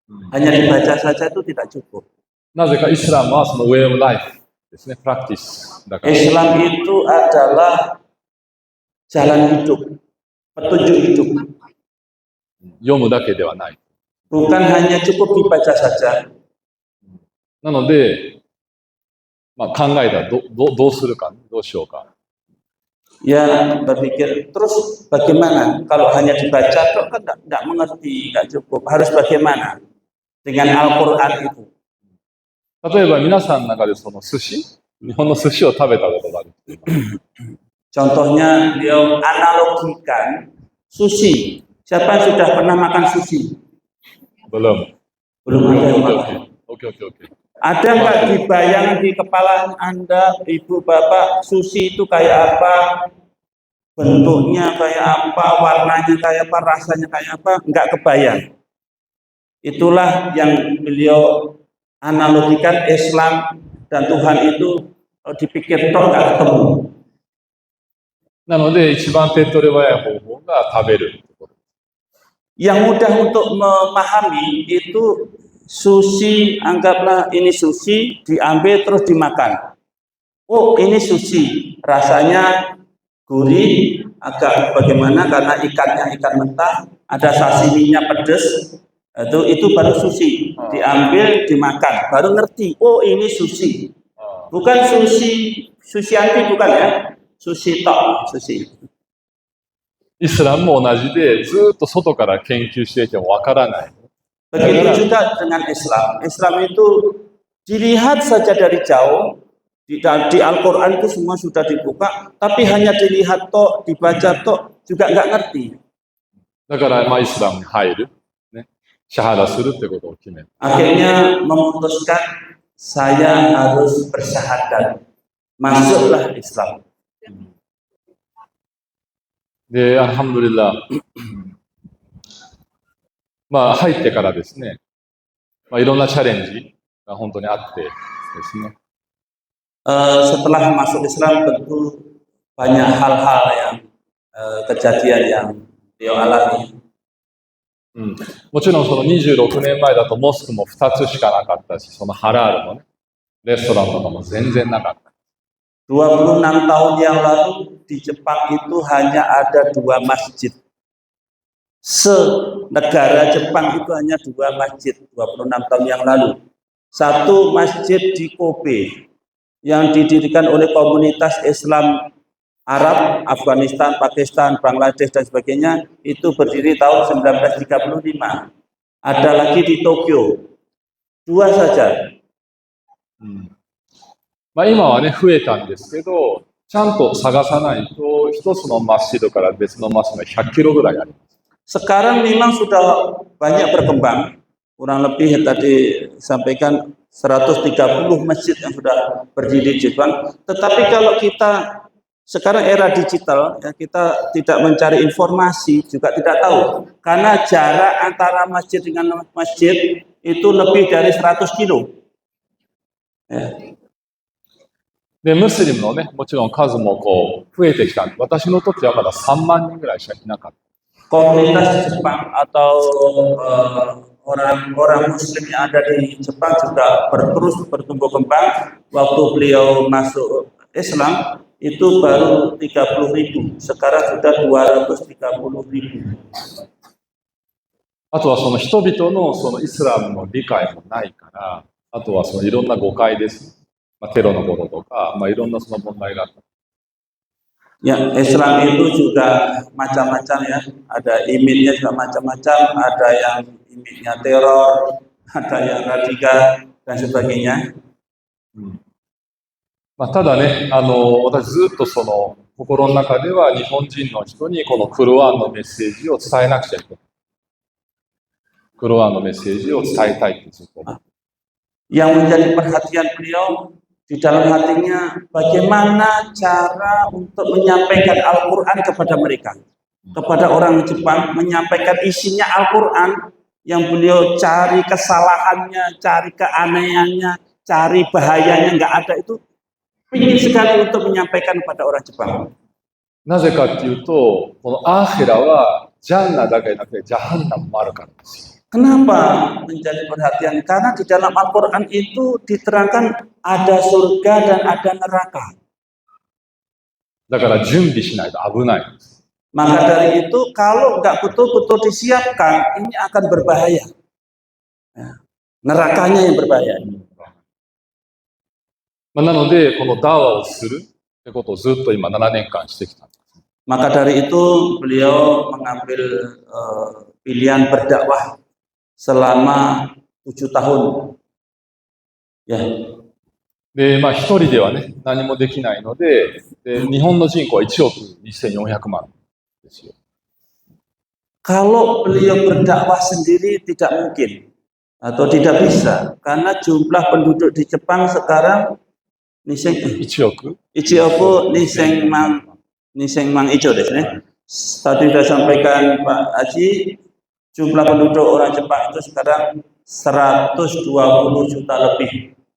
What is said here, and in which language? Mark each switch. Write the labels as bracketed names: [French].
[Indonesian] Hanya dibaca saja itu tidak cukup. [Japanese] なぜかイスラムはその [English] way of life [Japanese] ですね、プラクティスだから。 [Indonesian] Islam itu adalah jalan hidup, petunjuk hidup. [Japanese] 読むだけではない。 [Indonesian] Bukan hanya cukup dibaca saja. [Japanese] なので、考えたらどうするか、どうしようか。 [Indonesian] Ya berpikir terus bagaimana kalau hanya dibaca kok kan tidak mengerti, tidak cukup. Harus bagaimana dengan Al-Quran itu? [Japanese] 例えば皆さんの中でその寿司、日本の寿司を食べたことがある。 [Indonesian] Contohnya beliau analogikan sushi. Siapa yang sudah pernah makan sushi? Belum. Belum ada yang makan. Oke. Ada nggak dibayang di kepala Anda, Ibu Bapak, sushi itu kayak apa? Bentuknya kayak apa? Warnanya kayak apa? Rasanya kayak apa? Nggak kebayang. Itulah yang beliau analogikan Islam dan Tuhan itu dipikir toh nggak ketemu. [Japanese] なので、一番手っ取り早い方法が食べる。 [Indonesian] Yang mudah untuk memahami itu sushi, anggaplah ini sushi, diambil terus dimakan. Oh, ini sushi, rasanya gurih, agak bagaimana karena ikannya ikan mentah, ada sashiminya pedas, itu baru sushi. Diambil, dimakan, baru ngerti. Oh, ini sushi. Bukan sushi anti bukan ya, sushi tok, sushi. [Japanese] イスラムも同じで、ずっと外から研究していてもわからない。 [Indonesian] Begitu juga dengan Islam. Islam itu dilihat saja dari jauh. Di Al-Quran itu semua sudah dibuka, tapi hanya dilihat tok, dibaca tok, juga nggak ngerti. [Japanese] だから、イスラムに入る、ね、シャハダするってことを決める。 [Indonesian] Akhirnya memutuskan saya harus bersyahadat. Masuklah Islam. [Japanese] で、アルハムドリラ、入ってからですね、いろんなチャレンジが本当にあってですね。 [Indonesian] Setelah masuk Islam tentu banyak hal-hal yang kejadian yang beliau alami. [Japanese] もちろんその26年前だとモスクも2つしかなかったし、そのハラールもね、レストランとかも全然なかった。 [Indonesian] 26 tahun yang lalu di Jepang itu hanya ada 2 masjid. Se-negara Jepang itu hanya 2 masjid 26 tahun yang lalu. Satu masjid di Kobe yang didirikan oleh komunitas Islam Arab, Afghanistan, Pakistan, Bangladesh dan sebagainya, itu berdiri tahun 1935. Ada lagi di Tokyo. 2 saja. [Japanese] 今はね、増えたんですけど、ちゃんと探さないと、一つのマスジドから別のマスジドが100キロぐらいあります。 [Indonesian] Sekarang memang sudah banyak berkembang. Kurang lebih tadi sampaikan 130 masjid yang sudah berdiri di Jepang. Tetapi kalau kita sekarang era digital, ya, kita tidak mencari informasi, juga tidak tahu. Karena jarak antara masjid dengan masjid itu lebih dari 100 kilo. Ya. [Japanese] で、ムスリムのね、もちろん数も増えてきたんで、私の時はまだ3万人ぐらいしかいなかった。 [Indonesian] Komunitas Jepang atau orang-orang Muslim yang ada di Jepang juga terus bertumbuh kembang. Waktu beliau masuk Islam itu baru 30.000, sekarang sudah 230.000. [Japanese] あとはその人々のそのイスラムの理解もないから、あとはそのいろんな誤解です。テロのこととか、いろんなその問題があった。 [Indonesian] Ya, Islam itu juga macam-macam ya. Ada imamnya juga macam-macam, ada yang imamnya teror, ada yang radikal dan sebagainya. [Japanese] ただね、私ずっとその心の中では日本人の人にこのクロアンのメッセージを伝えなくちゃいけない。クロアンのメッセージを伝えたいってずっと思う。 [Indonesian] Yang menjadi perhatian beliau, di dalam hatinya bagaimana cara untuk menyampaikan Al-Quran kepada mereka, kepada orang Jepang, menyampaikan isinya Al-Quran yang beliau cari kesalahannya, cari keanehannya, cari bahayanya nggak ada, itu ingin sekali untuk menyampaikan kepada orang Jepang. [Japanese] なぜかっていうと、このアーヘラはジャンナだけじゃなくてジャハンナムもあるからですよ。 [Indonesian] Kenapa menjadi perhatian? Karena di dalam Al-Quran itu diterangkan ada surga dan ada neraka. [Japanese] だから準備しないと危ないんです。 [Indonesian] Maka dari itu kalau nggak betul-betul disiapkan, ini akan berbahaya. Ya, nerakanya yang berbahaya. [Japanese] なので、このダワをするってことをずっと今7年間してきたんです。 [Indonesian] Maka dari itu beliau mengambil pilihan berdakwah selama 7 tahun. Ya. [Japanese] で、まあ一人ではね、何もできないので、日本の人口は1億2400万ですよ。 [Indonesian] Kalau beliau berdakwah sendiri tidak mungkin atau tidak bisa, karena jumlah penduduk di Jepang sekarang [Japanese] 1億 Ichioku Nisengmang Icho desu ne. [Indonesian] Tadi sudah sampaikan Pak Haji, jumlah penduduk orang Jepang itu sekarang 120 juta lebih.